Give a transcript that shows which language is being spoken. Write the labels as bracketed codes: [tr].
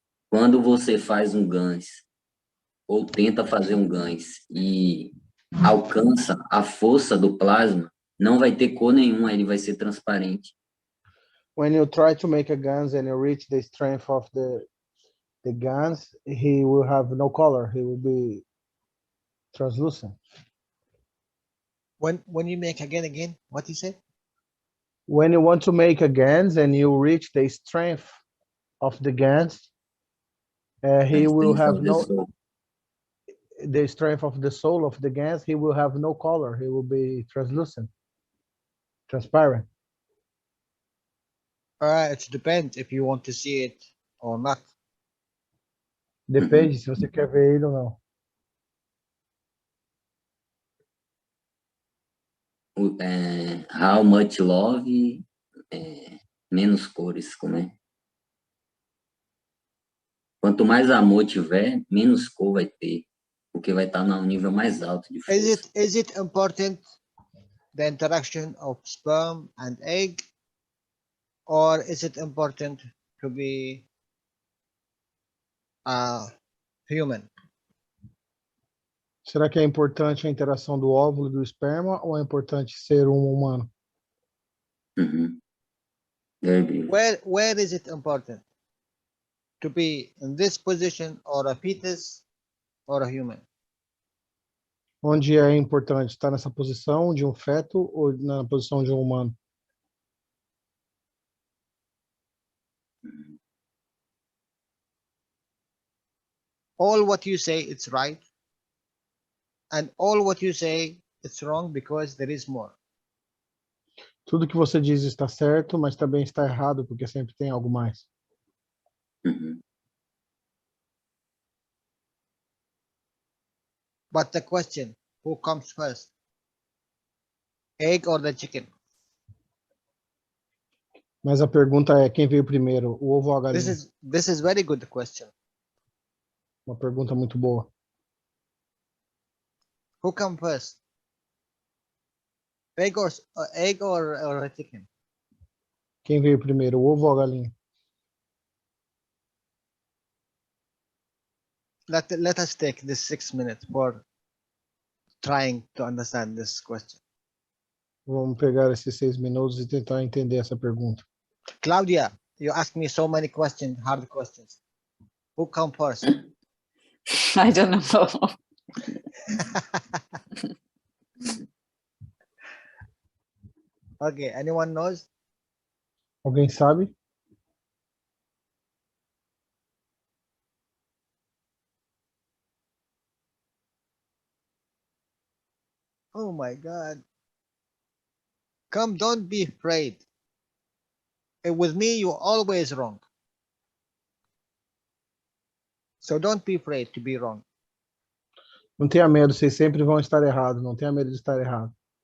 [pt] Quando você faz um GANS, ou tenta fazer um GANS e alcança a força do plasma, não vai ter cor nenhuma, ele vai ser transparente. [en] When you try to make a GANs and you reach the strength of the GANs, he will have no color. He will be translucent. When you make again, what you say? When you want to make a GANs and you reach the strength of the GANs, he will have the strength of the soul of the GANs. He will have no color. He will be translucent, transparent. It depends if you want to see it or not. [pt] Depende se você quer ver ele ou não. [en] How much love, [pt] menos cores, como é? Quanto mais amor tiver, menos cor vai ter, porque vai estar no nível mais alto de força. [en] Is it important the interaction of sperm and egg, or is it important to be human? [pt] Será que é importante a interação do óvulo e do esperma ou é importante ser humano? [en] Where is it important to be in this position, or a fetus or a human? [pt] Onde é importante estar nessa posição de um feto ou na posição de um humano? [en] All what you say, it's right, and all what you say, it's wrong, because there is more. [pt] Tudo que você diz está certo, mas também está errado, porque sempre tem algo mais. Uhum. [en] But the question, who comes first? Egg or the chicken? [pt] Mas a pergunta é quem veio primeiro, o ovo ou a galinha? [en] This is very good question. [pt] Uma pergunta muito boa. [en] Who comes first? Egg or a chicken? [pt] Quem veio primeiro, o ovo ou a galinha? [en] Let us take this 6 minutes for trying to understand this question. [pt] Vamos pegar esses 6 minutos e tentar entender essa pergunta. [en] Claudia, you asked me so many questions, hard questions. Who comes first? I don't know. Okay, anyone knows? [pt] Alguém sabe? [en] Oh my God. Come, don't be afraid. With me, you're always wrong. So don't be afraid to be wrong. [pt] Não tenha medo, vocês sempre vão estar errados. Não tenha medo de estar errado.